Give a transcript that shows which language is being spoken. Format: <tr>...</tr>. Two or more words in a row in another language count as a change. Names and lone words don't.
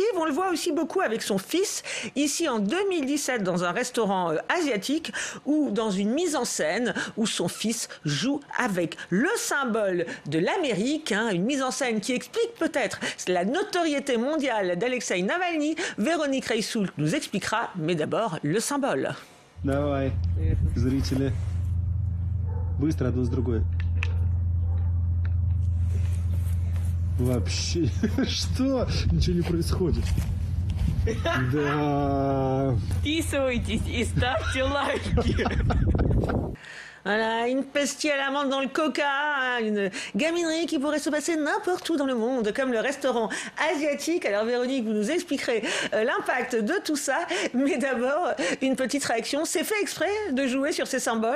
<fr>On le voit aussi beaucoup avec son fils, ici en 2017 dans un restaurant asiatique, ou dans une mise en scène où son fils joue avec le symbole de l'Amérique, une mise en scène qui explique peut-être la notoriété mondiale d'Alexeï Navalny. Véronique Reissoult nous expliquera, mais d'abord le symbole.</fr> <ru>Давай, зрители. Быстро одно с другой. Вообще, что? Ничего не происходит. Да. Подписывайтесь и ставьте лайки.</ru> <fr>Voilà, une pastille à l'amande dans le coca, une gaminerie qui pourrait se passer n'importe où dans le monde, comme le restaurant asiatique. Alors Véronique, vous nous expliquerez l'impact de tout ça, mais d'abord, une petite réaction. C'est fait exprès de jouer sur ces symboles?</fr>